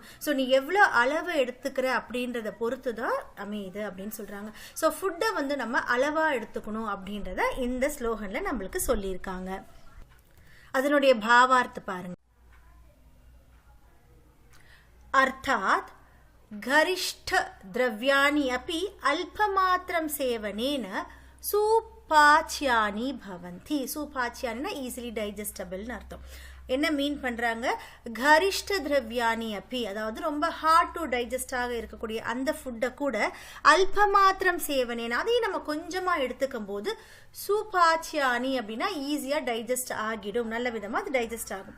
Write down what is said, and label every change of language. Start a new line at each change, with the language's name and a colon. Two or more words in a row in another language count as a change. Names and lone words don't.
Tamil: ஸோ நீ எவ்வளோ அளவு எடுத்துக்கிற அப்படின்றத பொறுத்து தான் அமையுது அப்படின்னு சொல்றாங்க. ஸோ ஃபுட்டை நம்ம அளவா எடுத்துக்கணும் அப்படின்றத இந்த ஸ்லோகன்ல நம்மளுக்கு சொல்லியிருக்காங்க. அதனுடைய பாவார்த்த பாருங்க.
Sanskrit: அர்த்தாத் गरिष्ठ द्रव्याणि अपि अल्पमात्रं सेवनेन सूपाच्यानि भवन्ति.
Tamil: सूपाच्यानिना
English: easily digestible
Tamil: அர்த்தம். என்ன மீன் பண்றாங்க,
Sanskrit: गरिष्ठ द्रव्याणि अपि,
Tamil: அதாவது ரொம்ப
English: hard to digest
Tamil: இருக்கக்கூடிய அந்த ஃபுட்டை கூட
Sanskrit: अल्पमात्रं सेवनेन
Tamil: அதையும் நம்ம கொஞ்சமா எடுத்துக்கும் போது சூபாச்சியானி அப்படின்னா ஈஸியா டைஜஸ்ட் ஆகிடும், நல்ல விதமா அது டைஜஸ்ட் ஆகும்.